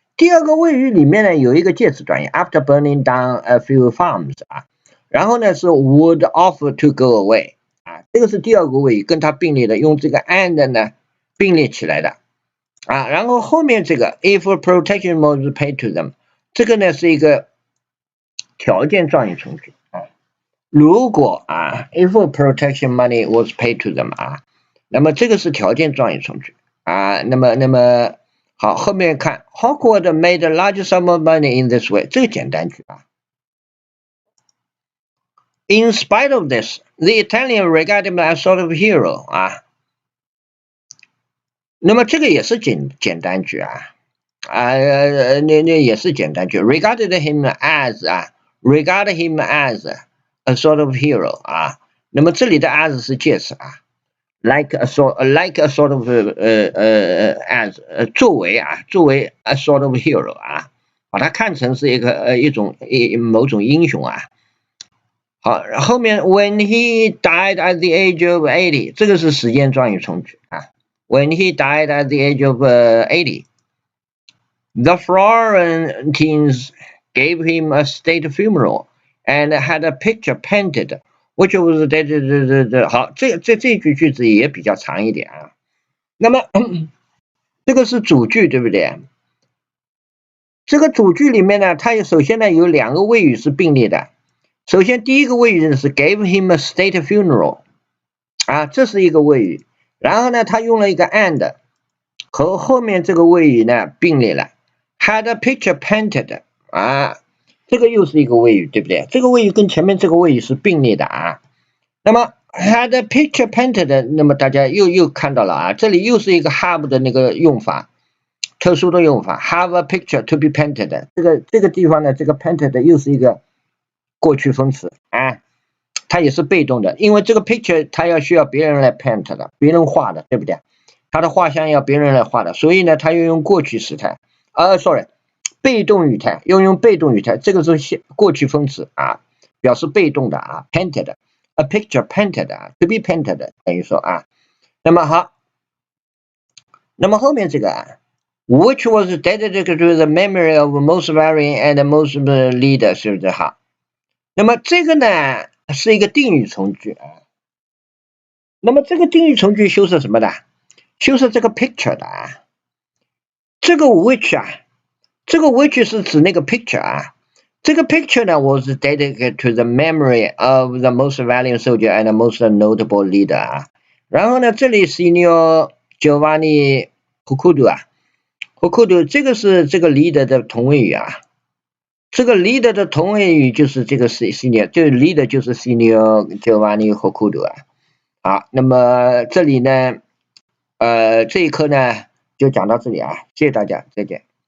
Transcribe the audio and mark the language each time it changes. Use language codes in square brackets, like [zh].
[zh] 第二个谓语里面呢有一个介词短语 ， [en] after burning down a few farms [zh] 啊，然后呢是 [en] would offer to go away [zh] 啊，这个是第二个谓语跟它并列的，用这个 and 呢并列起来的啊。然后后面这个 [en] if protection was paid to them， [zh] 这个呢是一个条件状语从句。如果啊 ， [en] if protection money was paid to them [zh] 啊，那么这个是条件状语从句啊。那么好，后面看 [en] Hawkwood made a large sum of money in this way， [zh] 这个简单句啊。 [en] In spite of this, the Italian regarded him as sort of hero 啊。 [zh] 那么这个也是简单句啊那也是简单句 ， [en] regarded him as [zh] 啊 ，regarded him as。 [en] A sort of hero [zh] 啊，那么这里的 as 是介词啊 ， [en] like a sort of as [zh] 作为 [en] a sort of hero [zh] 啊，把它看成是某种英雄啊。好，后面 [en] when he died at the age of 80， [zh] 这个是时间状语从句啊。 [en] When he died at the age of 80， the Florentines gave him a state funeral。And had a picture painted, which was [zh] 好，这句句子也比较长一点啊。那么这个是主句，对不对？这个主句里面呢，它首先呢有两个谓语是并列的。首先第一个谓语是 [en] gave him a state funeral， [zh] 啊，这是一个谓语。然后呢，它用了一个 and， 和后面这个谓语呢并列了。 [en] Had a picture painted， 啊。 [zh] 这个又是一个谓语，对不对？这个谓语跟前面这个谓语是并列的啊。那么 [en] had a picture painted， [zh] 那么大家又看到了啊，这里又是一个 have 的那个用法，特殊的用法 ， [en] have a picture to be painted。 [zh] 这个地方呢，这个 painted 又是一个过去分词啊，它也是被动的，因为这个 picture 它需要别人来 paint 的，别人画的，对不对？它的画像要别人来画的，所以呢，它要用过去时态。sorry。被动语态要用被动语态，这个是过去分词啊，表示被动的啊 ， [en] painted，a picture painted [zh] 啊 ， [en] to be painted [zh] 等于说啊，那么好，那么后面这个啊 [en] ，which was dedicated to the memory of most valiant and most leader， [zh] 是不是好？那么这个呢是一个定语从句啊。那么这个定语从句修饰什么的？修饰这个 picture 的啊。这个 which 啊，这个 which 是指那个 picture 啊。 [en] 这个 picture 呢was dedicated to the memory of the most valiant soldier and the most notable leader 啊。 [zh] 然后呢，这里 Signor Giovanni Hucudo 啊 ，Hucudo 这个是这个 leader 的同位语啊。这个 leader 的同位语就是这个 senior， 这个 leader 就是 Signor Giovanni Hucudo 啊。好，那么这里呢，这一课呢就讲到这里啊，谢谢大家，再见。